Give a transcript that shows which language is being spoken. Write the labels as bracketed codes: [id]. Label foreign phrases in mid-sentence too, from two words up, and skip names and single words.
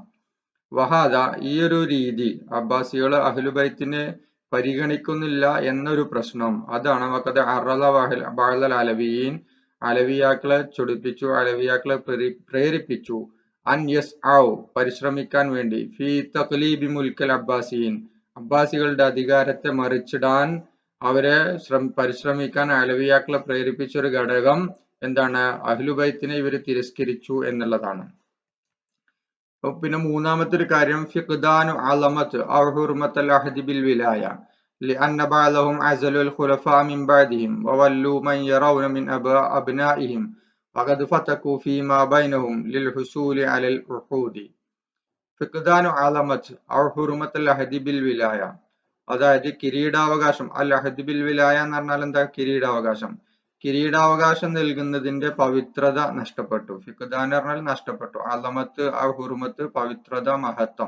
[ml] വഹാദ, ഈ ഒരു രീതി, അബ്ബാസികൾ അഹ്ലുബൈത്തിനെ പരിഗണിക്കുന്നില്ല എന്നൊരു പ്രശ്നം, അതാണ് [ar] وقد عرّض بعض العلويين, [ml] അലവിയാക്കളെ ചൊടിപ്പിച്ചു, അലവിയാക്കളെ പ്രേരിപ്പിച്ചു, [ar] أن يسعوا, [ml] പരിശ്രമിക്കാൻ വേണ്ടി, [ar] في تقليب ملك العباسيين, [ml] അബ്ബാസികളുടെ അധികാരത്തെ മറിച്ചിടാൻ അവരെ പരിശ്രമിക്കാൻ അലവിയാക്കളെ പ്രേരിപ്പിച്ച ഒരു ഘടകം എന്താണ്? അഹ്ലുബൈത്തിനെ ഇവര് തിരസ്കരിച്ചു എന്നുള്ളതാണ്. പിന്നെ മൂന്നാമത്തെ ഒരു കാര്യം [ar] فقدان عظمة أو حرمة العهد بالولاية لأن بعضهم عزلوا الخلفاء من بعدهم وولوا من يرون من أبنائهم وقد فتكوا فيما بينهم للحصول على العقود. فقدان عظمة أو حرمة العهد بالولاية, [ml] അതായത് കിരീടാവകാശം. [ar] العهد بالولاية [ml] എന്ന് പറഞ്ഞാൽ എന്താ? കിരീടാവകാശം. കിരീടാവകാശം നൽകുന്നതിന്റെ പവിത്രത നഷ്ടപ്പെട്ടു. ഫിഖ്ദാൻ എന്ന് പറഞ്ഞാൽ നഷ്ടപ്പെട്ടു. [ar] عظمة حرمة, [ml] പവിത്രത, മഹത്വം.